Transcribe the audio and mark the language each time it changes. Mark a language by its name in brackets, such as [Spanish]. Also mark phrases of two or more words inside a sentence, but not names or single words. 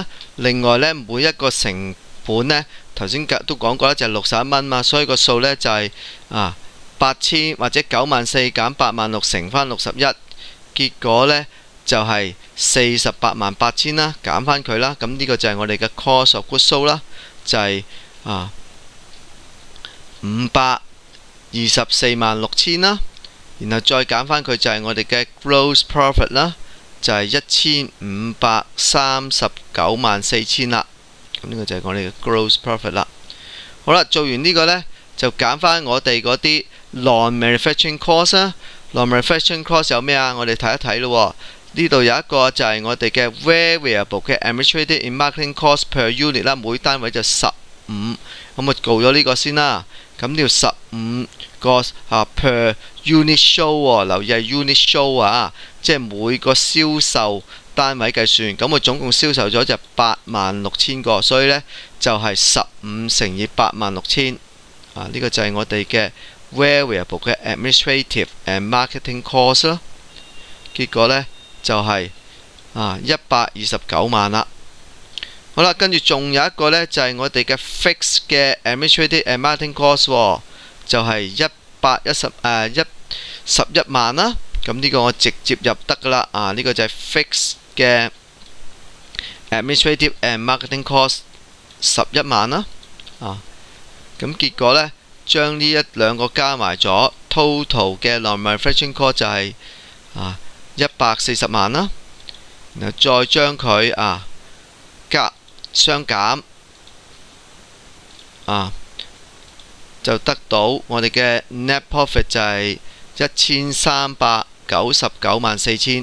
[Cantonese] 另外呢，每一個成本呢，頭先都講過啦，就係61蚊嘛，所以個數呢就係8000或者94000減86000乘翻61，結果呢就係4888000啦，減翻佢啦。咁呢個就係我哋嘅 [English] cost of goods sold [Cantonese] 啦，就係5246000啦。然後再減翻佢就係我哋嘅 [English] gross profit [Cantonese] 啦，就係153904000啦。咁呢個就係我哋嘅 [English] gross profit [Cantonese] 啦。好啦，做完呢個呢，就揀翻我哋嗰啲 [English] non-manufacturing cost [Cantonese] 啦。 [English] non-manufacturing cost [Cantonese] 有咩啊？我哋睇一睇咯。呢度有一個就係我哋嘅 variable 嘅 [English] administrative and marketing cost per unit [Cantonese] 啦，每單位就15。咁我告咗呢個先啦。咁呢度15個 [English] per unit show [Cantonese] 留意係 [English] unit show [Cantonese] 即係每個銷售單位計算。咁我總共銷售咗就86000個，所以呢就係15乘以86000。呢個就係我哋嘅 variable 嘅 [English] administrative and marketing cost [Cantonese] 啦。結果呢就係129萬啦。好啦，跟住仲有一個呢，就係我哋嘅 fixed 嘅 [English] administrative and marketing cost [Cantonese] 就係11萬啦。咁呢個我直接入得噶啦。呢個就係 fixed 嘅 [English] administrative and marketing cost [Cantonese] 11 萬啦。咁結果呢，將呢兩個加埋咗 ，total 嘅 [English] non-manufacturing cost [Cantonese] 就係140萬啦。然後再將佢相減就得到我哋嘅 [English] net profit [Cantonese] 就係13994,000。